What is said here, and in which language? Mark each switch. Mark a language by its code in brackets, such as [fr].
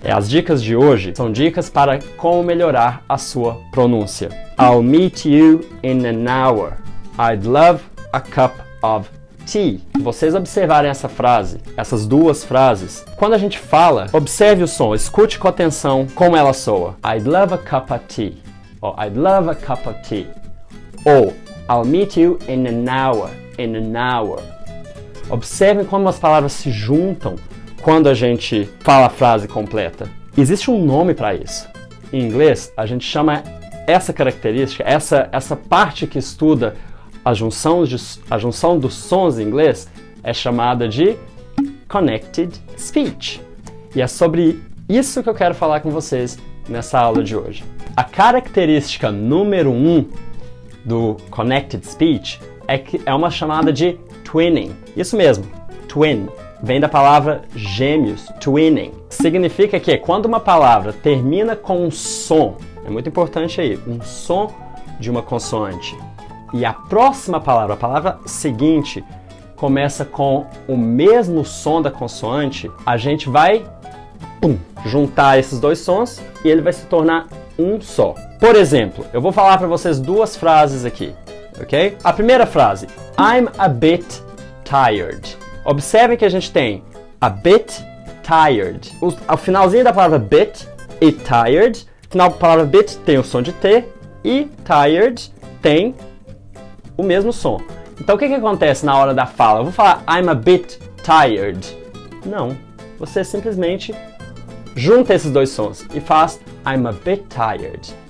[pt] As dicas de hoje são dicas para como melhorar a sua pronúncia. [en] I'll meet you in an hour. I'd love a cup of tea. [pt] Vocês observarem essa frase, essas duas frases, quando a gente fala, observe o som, escute com atenção como ela soa. [en] I'd love a cup of tea. Or I'd love a cup of tea. Ou I'll meet you in an hour. In an hour. [pt] Observem como as palavras se juntam quando a gente fala a frase completa. Existe um nome para isso. Em inglês, a gente chama essa característica, essa parte que estuda a junção dos sons em inglês, é chamada de Connected Speech. E é sobre isso que eu quero falar com vocês nessa aula de hoje. A característica número 1 do Connected Speech é uma chamada de twinning. Isso mesmo, twin. Vem da palavra gêmeos, twinning. Significa que quando uma palavra termina com um som, é muito importante aí, um som de uma consoante, e a próxima palavra, a palavra seguinte, começa com o mesmo som da consoante, a gente vai juntar esses dois sons e ele vai se tornar um só. Por exemplo, eu vou falar para vocês duas frases aqui, ok? A primeira frase, [en] I'm a bit tired. [pt] Observe que a gente tem [en] a bit tired. [pt] O finalzinho da palavra bit e tired, o final da palavra bit tem o som de T e tired tem o mesmo som. Então o que acontece na hora da fala? Eu vou falar [en] I'm a bit tired. [pt] Não, você simplesmente junta esses dois sons e faz [en] I'm a bit tired.